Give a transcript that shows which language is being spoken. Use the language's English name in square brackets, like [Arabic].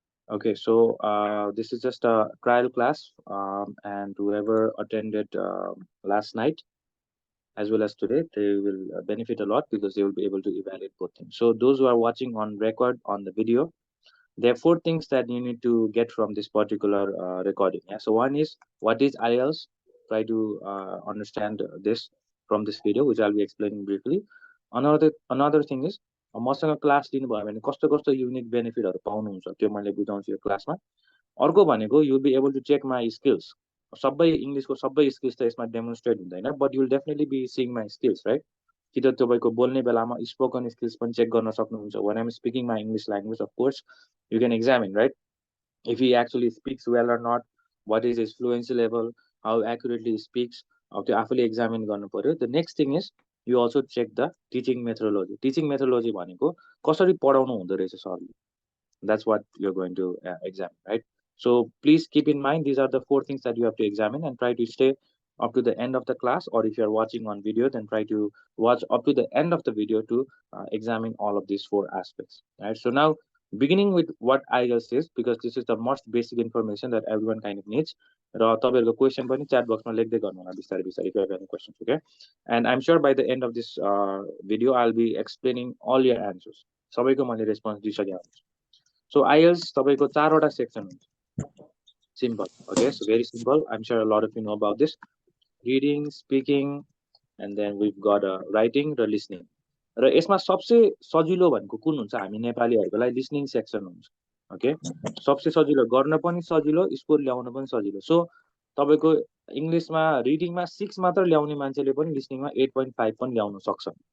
[English] Okay, so this is just a trial class, and whoever attended last night as well as today, they will benefit a lot because they will be able to evaluate both things. So those who are watching on record on the video, there are four things that you need to get from this particular recording. Yeah. So one is what is IELTS. Try to understand this from this video, which I'll be explaining briefly. Another thing is [Nepali] मसँग class लिनुभयो भने कस्तो कस्तो unique बेनिफिटहरू पाउनुहुन्छ त्यो मैले बुझाउँछु यो क्लासमा. अर्को भनेको [English] You will be able to check my skills. [Nepali] सबै इङ्ग्लिसको सबै स्किल्स त यसमा डेमोन्स्ट्रेट हुँदैन, [English] But you'll definitely be seeing my skills, right. [Nepali] कि त तपाईँको बोल्ने बेलामा स्पोकन स्किल्स पनि चेक गर्न सक्नुहुन्छ. [English] When I'm speaking my English language, of course you can examine, right, if he actually speaks well or not, what is his fluency level, how accurately he speaks. [Nepali] त्यो आफूले examine गर्नु पर्यो. [English] The next thing is you also check the teaching methodology. [Nepali] Teaching methodology भनेको कसरी पढाउनु हुँदो रहेछ सरले. [English] That's what you're going to examine, right? So please keep in mind these are the four things that you have to examine, and try to stay up to the end of the class, or if you're watching on video, then try to watch up to the end of the video to examine all of these four aspects, right? So now beginning with what IELTS is, because this is the most basic information that everyone kind of needs. [Nepali] र तपाईँहरूको question पनि chat बक्समा लेख्दै गर्नु होला बिस्तारै बिस्तारै [English] if you have any questions, okay? And I'm sure by the end of this video I'll be explaining all your answers. [Nepali] सबैको मैले रेस्पोन्स दिइसकेको हुन्छु. So IELTS तपाईँको चारवटा सेक्सन हुन्छ. [English] Simple, okay? So very simple. I'm sure a lot of you know about this. Reading, speaking, and then we've got writing र listening. [Nepali] र यसमा सबसे सजिलो भनेको कुन हुन्छ हामी नेपालीहरूको लागि लिसनिङ सेक्सन हुन्छ. ओके, सबसे सजिलो गर्न पनि सजिलो, स्कोर ल्याउन पनि सजिलो. सो तपाईँको इङ्ग्लिसमा रिडिङमा 6 मात्र ल्याउने मान्छेले पनि लिसनिङमा 8.5 पनि ल्याउन सक्छ.